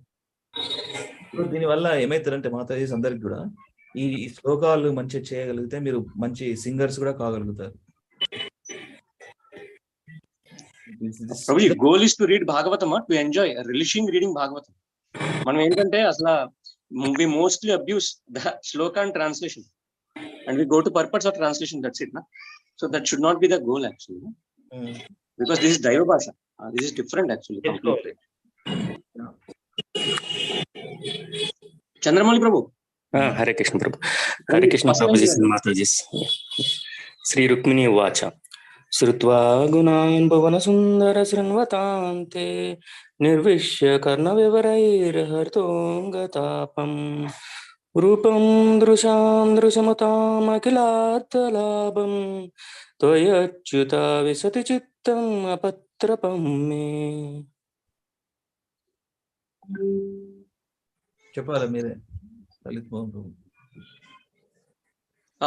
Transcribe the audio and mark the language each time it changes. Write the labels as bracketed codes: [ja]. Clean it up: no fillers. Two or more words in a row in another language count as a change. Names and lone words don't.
[te] దీనివల్ల ఏమైతారంటే మాతాజీ అందరికి కూడా ఈ శ్లోకాలు మంచిగా చేయగలిగితే మీరు మంచి సింగర్స్ కూడా కాగలుగుతారు. [en] ప్రభుజీ, goal is to read Bhagavatam, to enjoy relishing reading Bhagavatam. [te] మనం ఏంటంటే అసలు [en] we mostly abuse the Sloka and translation, and we go to purpose of translation. That's it, na? So that should not be the goal actually, because this is Deva Bhasha. This is different actually. Completely. Chandramauli Prabhu. Hare Krishna Prabhu. Hare Krishna Prabhuji Mataji. [sa] Sri Rukmini Vacha. Srutva gunan bhavana sundara srinvatante నిర్విశ్య కర్ణ వివరైర్హర్తోంగతాపం రూపం దృశాం దృశమతామఖిలార్థలాభం త్వయచ్యుత విశతి చిత్తం అపత్రపం మే. [te] చెప్పాలి మీరే లలిత్ మోహన్ ప్రభు.